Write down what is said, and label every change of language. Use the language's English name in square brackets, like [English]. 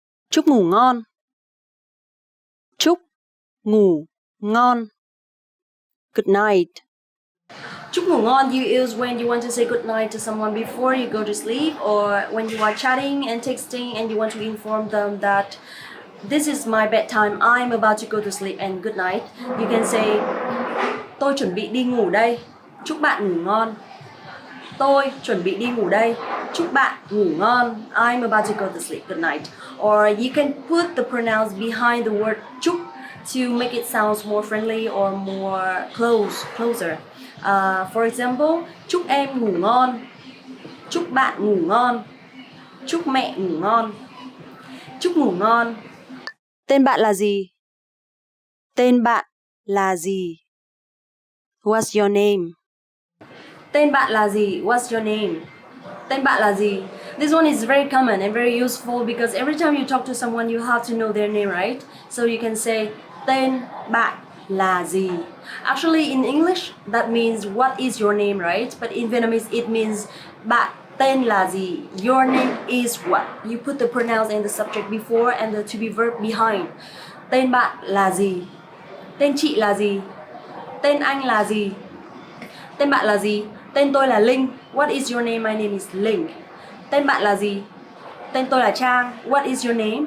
[Vietnamese] Chúc ngủ ngon. Chúc ngủ ngon. [English] Good night. [Vietnamese] Chúc ngủ ngon [English] you use when you want to say good night to someone before you go to sleep, or when you are chatting and texting and you want to inform them that this is my bedtime, I'm about to go to sleep and good night. You can say [Vietnamese] tôi chuẩn bị đi ngủ đây. Chúc bạn ngủ ngon. Tôi chuẩn bị đi ngủ đây. Chúc bạn ngủ ngon. [English] I'm about to go to sleep. Good night. Or you can put the pronouns behind the word chúc to make it sound more friendly or more closer. For example, [Vietnamese] chúc em ngủ ngon. Chúc bạn ngủ ngon. Chúc mẹ ngủ ngon. Chúc ngủ ngon. Tên bạn là gì? Tên bạn là gì? [English] What's your name? [Vietnamese] Tên bạn là gì? [English] What's your name? [Vietnamese] Tên bạn là gì? [English] This one is very common and very useful because every time you talk to someone you have to know their name, right? So you can say [Vietnamese] tên bạn là gì? [English] Actually in English that means what is your name, right? But in Vietnamese it means [Vietnamese] bạn tên là gì? [English] Your name is what? You put the pronouns and the subject before and the to be verb behind. [Vietnamese] Tên bạn là gì? Tên chị là gì? Tên anh là gì? Tên bạn là gì? Tên tôi là Linh. [English] What is your name? My name is Linh. [Vietnamese] Tên bạn là gì? Tên tôi là Trang. [English] What is your name?